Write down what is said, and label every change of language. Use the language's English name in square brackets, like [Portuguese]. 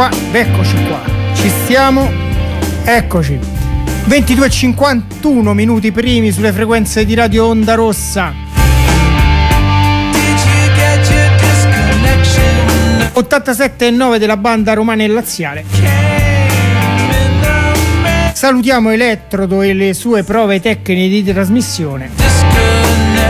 [Italian] Eccoci qua, ci stiamo, eccoci. 22:51 minuti primi sulle frequenze di Radio Onda Rossa. [English] Did you get your disconnection? [Italian] 87.9 della banda romana e laziale. Salutiamo Elettrodo e le sue prove tecniche di trasmissione.